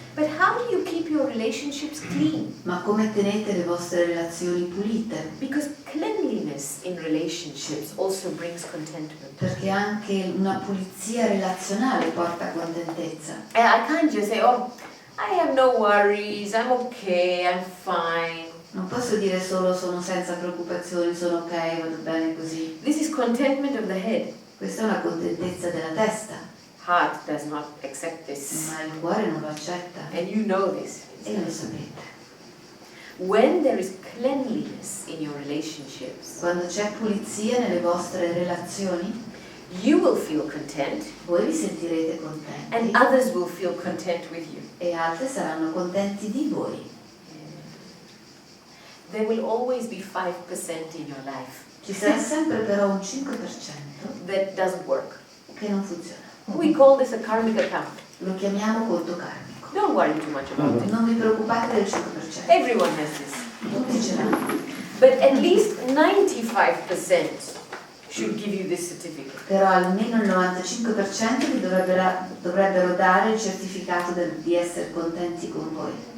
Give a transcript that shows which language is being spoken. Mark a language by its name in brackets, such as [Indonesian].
[English] But how do you keep your relationships clean? [Italian] Ma come tenete le vostre relazioni pulite? [English] Because cleanliness in relationships also brings contentment. [Italian] Perché anche una pulizia relazionale porta contentezza. [English] And I can't just say, oh, I have no worries, I'm okay, I'm fine. [Italian] Non posso dire solo sono senza preoccupazioni, sono ok, vado bene così. [English] This is contentment of the head. [Italian] Questa è una contentezza della testa, [English] Heart does not accept this. [Italian] ma il cuore non lo accetta. [English] And you know this. [Italian] E lo sapete. [English] When there is cleanliness in your relationships, [Italian] Quando c'è pulizia nelle vostre relazioni, [English] you will feel content [Italian] voi vi sentirete contenti [English] others will feel content with you. [Italian] e altri saranno contenti di voi. [English] There will always be 5% in your life [Italian] Ci sarà sempre però un 5% [English] that doesn't work. [Italian] che non funziona. [English] We call this a karmic account. [Italian] Lo chiamiamo conto karmico. [English] Don't worry too much about it. [Italian] Non vi preoccupate del 5%. [English] Everyone has this. [Italian] Tutti ce l'hanno. [English] But at least 95% should give you this certificate. [Italian] Però almeno il 95% vi dovrebbero dare il certificato di essere contenti con voi.